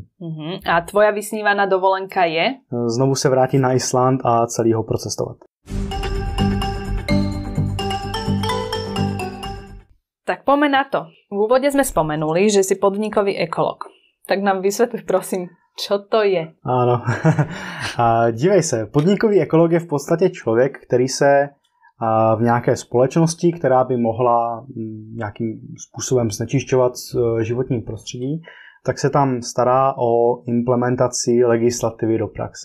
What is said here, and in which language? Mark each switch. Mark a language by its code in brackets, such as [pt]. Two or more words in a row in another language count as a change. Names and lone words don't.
[sk] A tvoja vysnívaná dovolenka je? [cs] Znovu se vrátit na Island a celý ho procestovat. [sk] Tak poďme na to. V úvode sme spomenuli, že si podnikový ekolog. Tak nám vysvetli, prosím, čo to je? Áno. [cs] Dívej se, podnikový ekolog je v podstatě člověk, který se v nějaké společnosti, která by mohla nějakým způsobem znečišťovat životní prostředí, tak se tam stará o implementaci legislativy do praxe.